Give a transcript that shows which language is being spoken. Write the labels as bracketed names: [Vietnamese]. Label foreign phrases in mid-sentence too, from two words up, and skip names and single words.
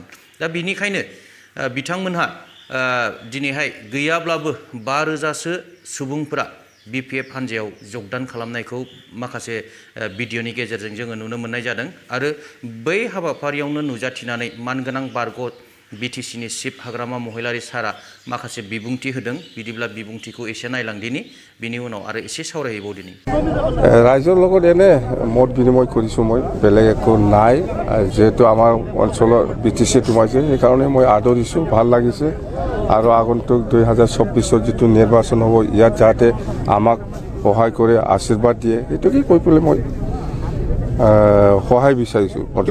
[Bodo] दा बिनिखायनो बिथांमोनहा दिनैहाय गैयाब्लाबो 5,000सो सुबुंफोरा बिपिएफ हान्जायाव जगदान खालामनायखौ माखासे भिडिअनि गेजेरजों जोङो नुनो मोननाय जादों आरो बै हाबाफारियावनो नुजाथिनानै मानगोनां बारग' बिटिसिनि चिफ हाग्रामा महिलारि सारा माखासे बिबुंथि होदों। बिदिब्ला बिबुंथिखौ एसे नायलांदिनि बिनि उनाव आरो एसे सावरायबावदिनि। [Assamese] रायजोर লগত এনে মত বিনিময় কৰিছোঁ মই বেলেগ একো নাই যেহেতু আমাৰ অঞ্চলৰ বিটিচি সোমাইছে সেইকাৰণে মই আদৰিছোঁ ভাল লাগিছে আৰু আগন্তুক 2024 যিটো নিৰ্বাচন হ'ব ইয়াত যাতে আমাক সহায় কৰে আশীৰ্বাদ দিয়ে এইটোকে কৈ পেলাই মই সহায় বিচাৰিছোঁ।